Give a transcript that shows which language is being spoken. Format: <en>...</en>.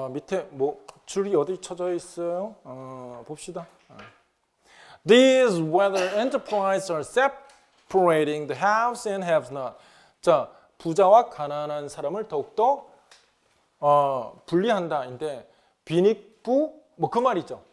<ko>밑에 뭐 줄이 어디 쳐져 있어요? 봅시다.</ko> <en>These weather enterprises are separating the haves and haves not.</en> <ko>자, 부자와 가난한 사람을 더욱더 분리한다인데 빈익부 뭐 그 말이죠.</ko>